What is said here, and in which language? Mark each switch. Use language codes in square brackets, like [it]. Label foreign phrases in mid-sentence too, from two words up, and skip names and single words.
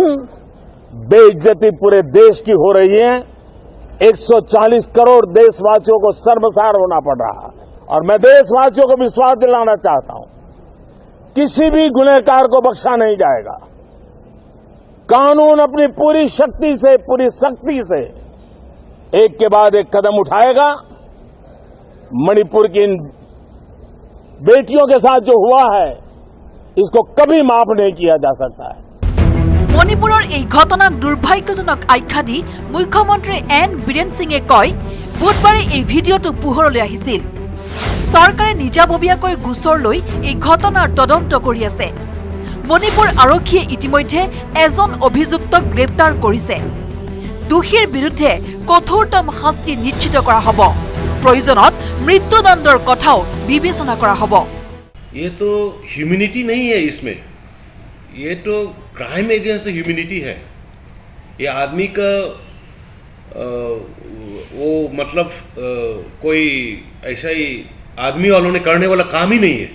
[hi] बेइज्जती पूरे देश की हो रही है 140 करोड़ देशवासियों को शर्मसार होना पड़ रहा है और मैं देशवासियों को विश्वास दिलाना चाहता हूं किसी भी गुनहगार को बख्शा नहीं जाएगा कानून अपनी पूरी शक्ति से पूरी सख्ती से एक के बाद एक कदम उठाएगा मणिपुर की इन बेटियों के साथ जो हुआ है इसको कभी माफ नहीं किया जा सकता है [as] মণিপুৰৰ এই ঘটনাক দুৰ্ভাগ্যজনক আখ্যা দি মুখ্যমন্ত্ৰী এন বীৰেন সিঙে কয় বুধবাৰে এই ভিডিঅ'টো পোহৰলৈ আহিছিল চৰকাৰে নিজাববীয়াকৈ গোচৰ লৈ এই ঘটনাৰ তদন্ত কৰি আছে মণিপুৰ আৰক্ষীয়ে ইতিমধ্যে এজন অভিযুক্তক গ্ৰেপ্তাৰ কৰিছে দোষীৰ বিৰুদ্ধে কঠোৰতম শাস্তি নিশ্চিত কৰা হ'ব প্ৰয়োজনত মৃত্যুদণ্ডৰ কথাও বিবেচনা কৰা হ'ব [hi] ये तो ह्यूमैनिटी नहीं है इसमें ये तो [en] crime against humanity [hi] है ये आदमी का वो मतलब कोई ऐसा ही आदमी वालों ने करने वाला काम ही नहीं है